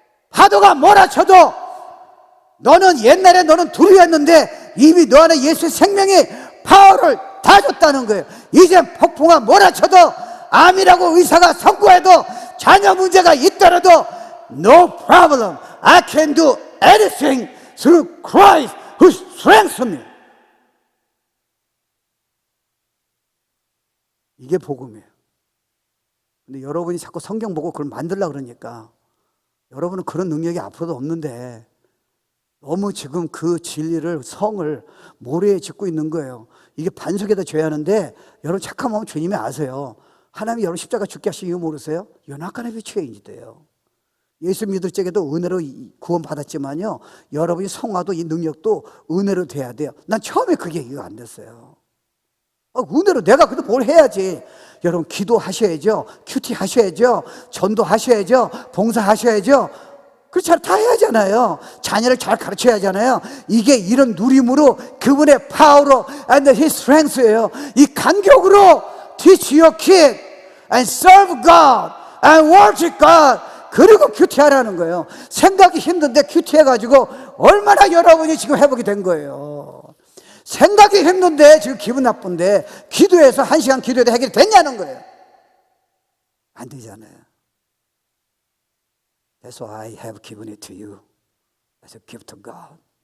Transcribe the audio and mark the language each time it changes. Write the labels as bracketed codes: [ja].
[ko] 파도가 몰아쳐도 너는 옛날에 너는 두려웠는데 이미 너 안에 예수의 생명이 파워를 다 줬다는 거예요. 이제 폭풍아 몰아쳐도 암이라고 의사가 선고해도 자녀 문제가 있더라도 [en] No problem. I can do anything through Christ who strengthens me. [ko] 이게 복음이에요. 근데 여러분이 자꾸 성경 보고 그걸 만들려고 그러니까 여러분은 그런 능력이 앞으로도 없는데 너무 지금 그 진리를, 성을 모래에 짓고 있는 거예요. 이게 반석에다 줘야 하는데 여러분 착한 마음 주님이 아세요. 하나님이 여러분 십자가 죽게 하신 이유 모르세요? [en] You're not gonna be changed [ko] 돼요. 예수 믿을 적에도 은혜로 구원 받았지만요, 여러분이 성화도 이 능력도 은혜로 돼야 돼요. 난 처음에 그게 이해가 안 됐어요. 은혜로 내가 그래도 뭘 해야지. 여러분 기도하셔야죠. 큐티 하셔야죠. 전도하셔야죠. 봉사하셔야죠. 그렇지 않아 다 해야 하잖아요. 자녀를 잘 가르쳐야 하잖아요. 이게 이런 누림으로 그분의 파워로 [en] and his strength [ko] 예요. 이 간격으로 [en] teach your kid and serve God and worship God. [ko] 그리고 큐티하라는 거예요. 생각이 힘든데 큐티해가지고 얼마나 여러분이 지금 회복이 된 거예요. 생각이 힘든데 지금 기분 나쁜데 기도해서 1시간 기도해도 해결이 됐냐는 거예요. 안 되잖아요. [en] That's why I have given it to you as a gift of God.